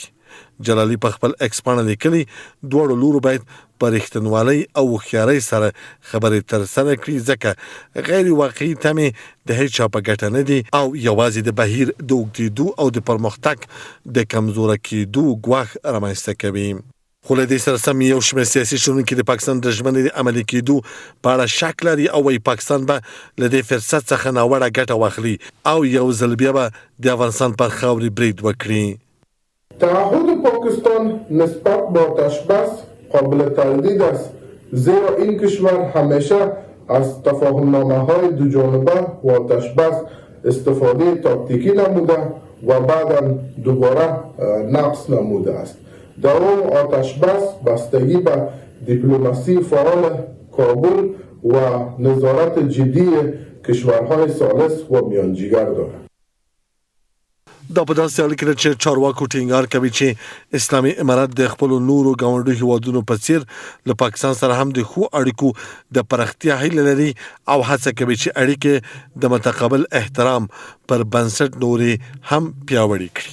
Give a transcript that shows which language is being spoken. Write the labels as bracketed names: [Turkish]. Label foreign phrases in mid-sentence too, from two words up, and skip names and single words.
[Pashto] جلالي په خپل ایکس پاڼه لیکلي دواړو لورو باید په رښتینولۍ او هوښیارۍ سره خبرې ترسره کړي، ځکه غیر واقعي تمې د هیڅ چا په ګټه نه دي او یوازې د بهیر د اوږدېدو او د پرمختګ د کمزوره کېدو ګواښ رامنځته کوي. خو له دې سره سم یو شمېر سیاسي شنونکي د پاکستان د ژمنې د عملي کېدو په اړه شک لري او وايي پاکستان به له دې فرصت څخه ناوړه ګټه واخلي او یو ځل بیا به د افغانستان پر خاورې برید وکړي. [Persian] تعهد پاکستان نسبت با آتشبس قابل تردید است زیرا این کشور همیشه از تفاهمنامه‌های دوجانبه و آتش‌بس استفاده تاکتیکی نموده و بعدا دوباره نقص نموده است. دوام آتش‌بس بستگی به دیپلماسی فعال کابل و نظارت جدی کشورهای ثالث و میانجیگر دارد. [Pashto] دا په داسې حال کې ده چې چارواکو ټینګار کوي چې اسلامي امارت د خپلو نورو ګاونډیو هیوادونو په څیر له پاکستان سره هم د ښو اړیکو د پراختیا هیله لري او هڅه کوي چې اړیکې د متقابل احترام پر بنسټ نورې هم پیاوړې کړي.